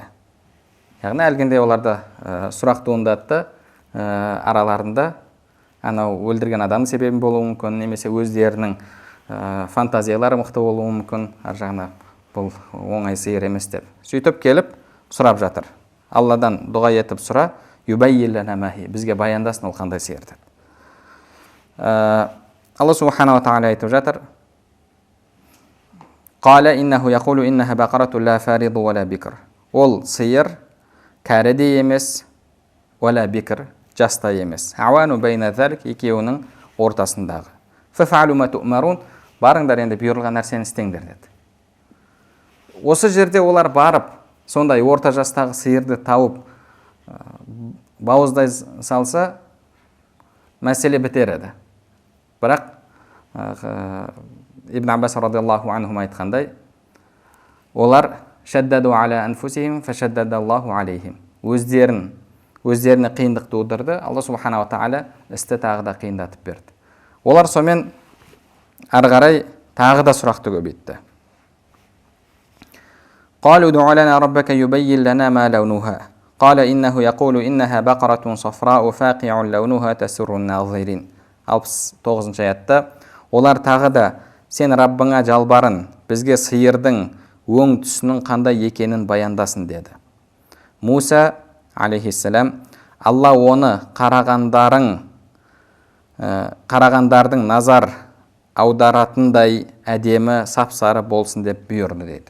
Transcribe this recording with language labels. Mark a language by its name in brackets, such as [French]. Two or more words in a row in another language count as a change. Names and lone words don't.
[Kazakh] Яғни әлгінде оларда сұрақ туындатты, араларында анау өлдірген адам себебі болуы мүмкін, немесе өздерінің фантазиялары мықты болуы мүмкін, ар жағына бұл оңай сиыр емес деп. Сөйтіп келіп сұрап жатыр. Алладан дұға етіп сұра, [Arabic] يبين لنا ما هي, [Kazakh] бізге баяндасын ол қандай сиыр деп. Алла субханала тағала айтып жатыр: [Arabic] "قال إنه يقول إنها بقرة لا فارض ولا بكر." [Kazakh] Ол сиыр кәрі де емес, [Arabic] ولا بكر, [Kazakh] жаста емес. [Arabic] عوان بين ذلك, [Kazakh] екеуінің ортасындағы. [Arabic] فافعلوا ما تؤمرون, [Kazakh] барыңдар енді бұйырылған нәрсені істеңдер деді. Осы жерде олар барып, сондай орта жастағы сиырды тауып бауыздай салса, мәселе бітер еді. Бірақ Ибн Аббас [Arabic] رضي الله عنهم [Kazakh] айтқандай, олар [Arabic] شددوا على أنفسهم فشدد الله عليهم. [Kazakh] Өздеріне қиындық тудырды, Алла [Arabic] سبحانه وتعالى [Kazakh] істі тағы да қиындатып берді. Олар сонымен ары қарай тағы да сұрақты көбейтті. [Arabic] قالوا ادع لنا ربك يبين لنا ما لونها. قال إنه يقول إنها بقرة صفراء فاقع لونها تسر الناظرين. [Kazakh] 69-ші аятта олар тағы да сен Раббыңа жалбарын, бізге сиырдың өң түсінің қандай екенін баяндасын деді. Муса алейхиссалам: Алла оны қарағандардың назар аударатындай әдемі сап-сары болсын деп бұйырды деді.